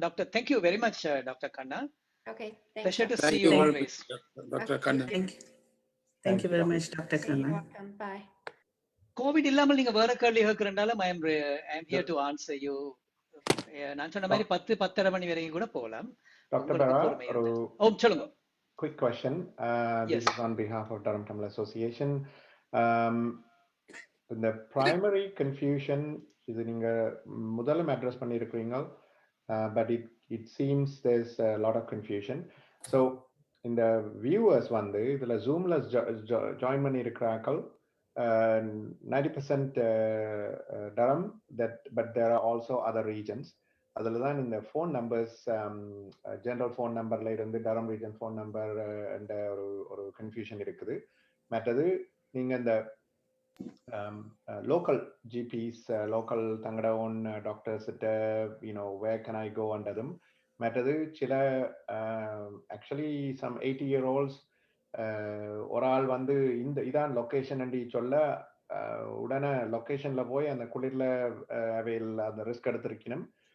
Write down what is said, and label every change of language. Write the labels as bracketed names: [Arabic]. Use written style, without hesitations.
[English] Doctor, thank you very much, Dr. Kanna. Okay, pleasure to see you always. Dr. Kanna. Thank you very much, Dr. Kanna. Welcome. Bye. [Tamil] Covid இல்லாமல் நீங்க வேற கேள்வி கேட்கறதால [English] I am here to answer you [Tamil] நான் சொன்ன மாதிரி 10-10:30 மணி வரைக்கும் கூட போகலாம். [English] Dr. Bara, [Tamil] சொல்லுங்க. [English] Quick question. This is on behalf of Durham Tamil Association. The primary confusion is [Tamil] நீங்க முதல்ல [English] address [Tamil] பண்ணிருக்கீங்க, [English] but it seems there's a lot of confusion. So in the viewers [Tamil] வந்து இதுல [English] Zoomல join [Tamil] பண்ணிருக்கிறார்கள் [English] 90% Durham, but there are also other regions. [Tamil] அதில் தான் இந்த phone numbers general phone நம்பர்ல இருந்து டரம் ரீஜன் ஃபோன் நம்பர் என்ற ஒரு கன்ஃபியூஷன் இருக்குது. மற்றது நீங்கள் இந்த local ஜிபிஸ் local தங்கட own டாக்டர்ஸ்கிட்ட where can I கோன்றதும், மற்றது சில ஆக்சுவலி சம் 80-year-olds ஒரு ஆள் வந்து இதான் லொக்கேஷன் சொல்ல உடனே லொக்கேஷன்ல போய் அந்த குளிர்ல அவையில் அந்த ரிஸ்க் எடுத்திருக்கணும்.